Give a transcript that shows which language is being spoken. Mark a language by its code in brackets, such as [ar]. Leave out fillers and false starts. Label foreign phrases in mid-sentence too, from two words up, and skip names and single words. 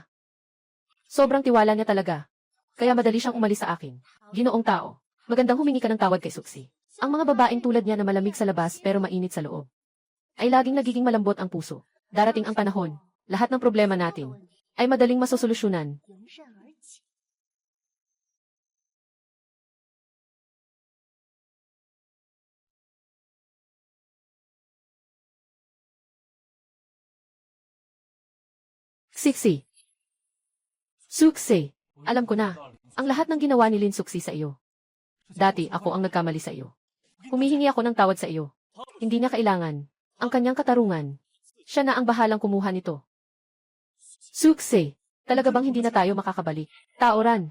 [tl] Sobrang tiwala niya talaga. Kaya madali siyang umalis sa akin. Ginoong Tao. Magandang humingi ka ng tawad kay Suksi. Ang mga babaeng tulad niya na malamig sa labas pero mainit sa loob, ay laging nagiging malambot ang puso. Darating ang panahon, lahat ng problema natin ay madaling masosolusyonan. Siksi. Suksi. Alam ko na. Ang lahat ng ginawa ni Lin Suksi sa iyo. Dati ako ang nagkamali sa iyo. Humihingi ako ng tawad sa iyo. Hindi niya kailangan ang kanyang katarungan. Siya na ang bahalang kumuha nito. Suksi. Talaga bang hindi na tayo makakabalik? Taoran.